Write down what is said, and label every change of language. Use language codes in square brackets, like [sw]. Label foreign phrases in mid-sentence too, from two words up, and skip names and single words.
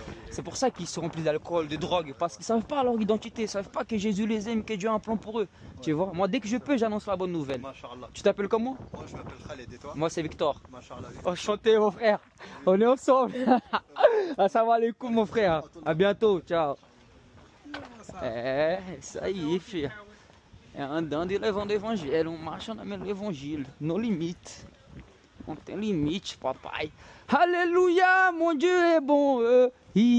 [fr] C'est pour ça qu'ils se remplissent d'alcool, de drogue, parce qu'ils savent pas leur identité, ils savent pas que Jésus les aime, que Dieu a un plan pour eux. Tu vois. Moi, dès que je peux, j'annonce la bonne nouvelle. [ar] Masha'Allah. [fr] Tu t'appelles comment? Moi je m'appelle Khaled et toi? Moi, c'est Victor. [ar] Masha'Allah. [fr] Enchanté, mon frère. On est ensemble. [ar] السلام عليكم, [fr] mon frère. À bientôt. Ciao. Ça y est, [pt] filho. É andando e levando o evangelho. Marcha no meu evangelho. No limite. Não tem limite, papai. Aleluia, [fr] mon Dieu est bon.